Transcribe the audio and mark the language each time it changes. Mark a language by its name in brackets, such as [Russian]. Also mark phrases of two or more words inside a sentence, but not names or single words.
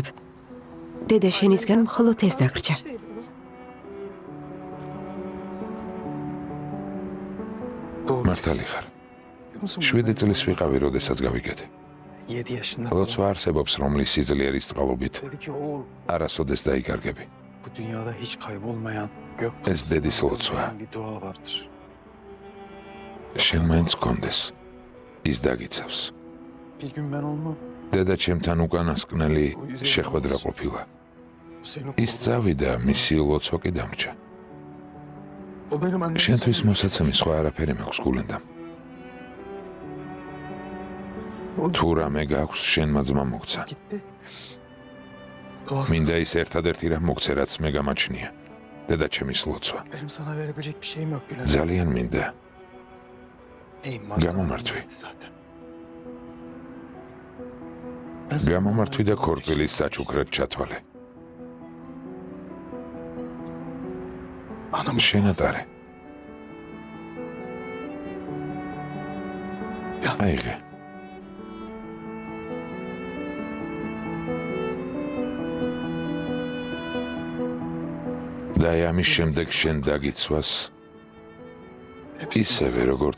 [Georgian] დედა შენისგან მხოლოდ ეს დაგრჩა. მართალი ხარ. 7 წლის ვიყავი, როდესაც გავიკეთე. [Turkish] 7 yaşında. [Georgian] ლოცვა არსებობს, რომლის სიძლიერის წყალობით [Turkish] Dedi ki oğul [Georgian] არასოდეს დაიკარგები. [Turkish] bu dünyada hiç kaybolmayan gök [Georgian] ეს დედის ლოცვა. [Turkish] bir dua vardır. [Georgian] შენ მაინც გქონდეს. ის დაგიცავს. [Turkish] Bir gün ben olmam. [Georgian] დედა ჩემთან უკანასკნელი შეხვედრა ყოფილა. [Turkish] Bu seni [Georgian] ის წავიდა, მისი ლოცვა კი დამრჩა. [Turkish] O benim annem. [Georgian] შენთვის მოსაცემი სხვა არაფერი მაქვს გულენდამ. თუ რამე გაქვს, შენმა ძმა მოგცა. [Turkish] Gitti. Duası. [Georgian] მინდა ის ერთადერთი რამ მოგცე, რაც მე გამაჩნია. დედა ჩემის ლოცვა. [Turkish] Benim sana verebilecek bir şeyim yok Bülent. [Georgian] ძალიან მინდა. [Turkish] Neyim var sana [Georgian] გამომართვი. [Turkish] zaten. Ben sana [Georgian] გამომართვი და ქორწილის საჩუქრად ჩათვალე. [Turkish] Anam [Georgian] შენატარე. აიღე. და ამის შემდეგ შენ დაგიცვას ისევე როგორც